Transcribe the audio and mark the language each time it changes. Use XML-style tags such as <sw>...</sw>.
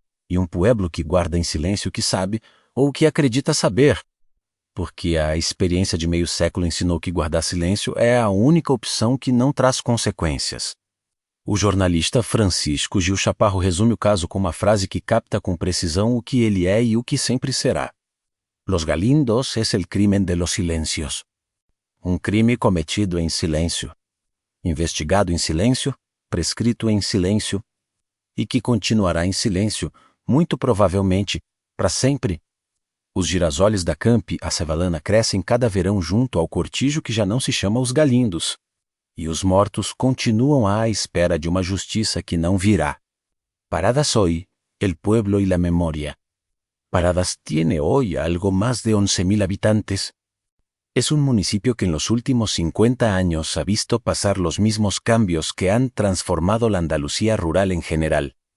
<pt>E um pueblo que guarda em silêncio o que sabe ou o que acredita saber, porque a experiência de meio século ensinou que guardar silêncio é a única opção que não traz consequências. O jornalista Francisco Gil Chaparro resume o caso com uma frase que capta com precisão o que ele é e o que sempre será.</pt> <es>Los Galindos es el crimen de los silencios.</es> <pt>Um crime cometido em silêncio, investigado em silêncio, prescrito em silêncio, e que continuará em silêncio, muito provavelmente, para sempre. Os girasoles da Campi, a Cevalana, crescem cada verão junto ao cortijo que já não se chama Os Galindos. E os mortos continuam à espera de uma justiça que não virá.</pt> <es>Paradas hoy, el pueblo y la memoria. Paradas tiene hoy algo más de 11,000 habitantes. Es un municipio que en los últimos 50 años ha visto pasar los mismos cambios que han transformado la Andalucía rural en general.</es>